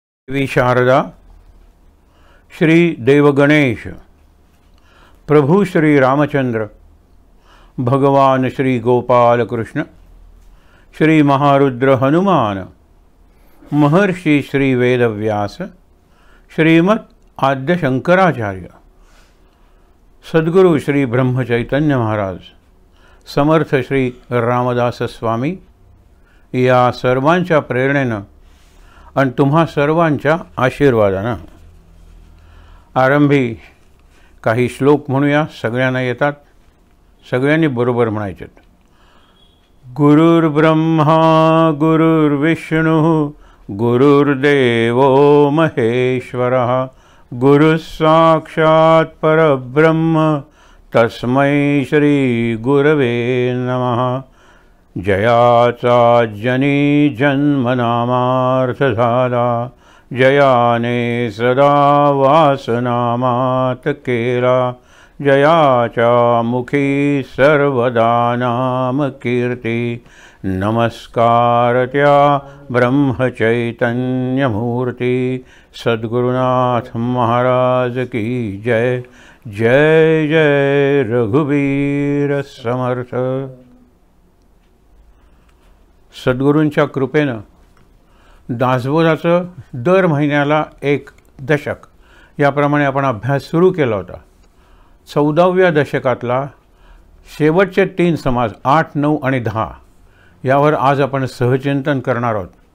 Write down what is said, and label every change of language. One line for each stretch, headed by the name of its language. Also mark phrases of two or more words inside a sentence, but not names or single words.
Marathi: देवी शारदा, श्री देवगणेश, प्रभु श्री रामचंद्र, भगवान श्री गोपाल कृष्ण, श्री महारुद्र हनुमान, महर्षि श्री वेदव्यास, श्रीमद् आद्य शंकराचार्य, सद्गुरु श्री ब्रह्म चैतन्य महाराज, समर्थ श्री रामदास स्वामी या सर्वांच्या प्रेरणेनं आणि तुम्हा सर्वांच्या आशीर्वादानं आरंभी काही श्लोक म्हणूया. सगळ्यांना येतात, सगळ्यांनी बरोबर म्हणायचे.
Sanskrit: गुरुर्ब्रह्मा गुरुर्विष्णू गुरुर्देवो महेश्वरः गुरुः साक्षात् परब्रह्म तस्मै श्री गुरवे नमः.
Marathi: जयाचा जनी जन्मनामार्थ झाला, जयाने सदा वासनामात केला, जयाच्या मुखी सर्वदा नाम कीर्ती. नमस्कार त्या ब्रह्मचैतन्यमूर्ती
Hindi: सद्गुरुनाथ महाराज की जय.
Marathi: जय जय रघुवीर समर्थ. सद्गुरूंच्या कृपेनं दासबोधाचं दर महिन्याला एक दशक याप्रमाणे आपण अभ्यास सुरू केला होता. 14व्या दशकातला शेवटचे 3 समास 8, 9 आणि 10 यावर आज आपण सहचिंतन करणार आहोत.